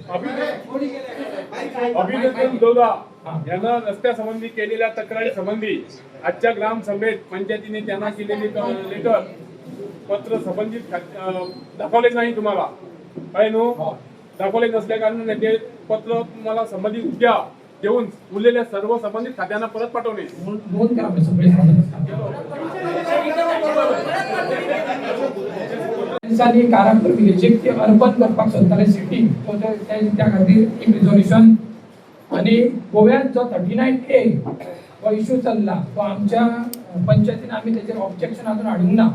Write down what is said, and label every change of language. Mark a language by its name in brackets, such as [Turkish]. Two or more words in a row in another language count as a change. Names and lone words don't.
[Marathi] अभिनंदन लोधा यांना रस्त्यासंबंधी केलेल्या तक्रारी संबंधी आजच्या ग्रामसभेत पंचायतीने त्यांना केलेले लेटर पत्र संबंधित दाखवलेच नाही तुम्हाला काय नो दाखवले नसल्या कारणाने ते पत्र तुम्हाला संबंधित उद्या देऊन उरलेल्या सर्व संबंधित खात्यांना परत पाठवणे. [Konkani] नोंद करा आपले सगळे दिसांनी कारापूर विलेजीक ते अर्बन करपाक सोदताले सिटी त्या खातीर एक रिझोल्युशन आणि गोव्यात जो 39A हो इश्यू चल्ला तो आमच्या पंचायतीन आम्ही त्याचेर ऑब्जेक्शन अजून हाडूंक ना.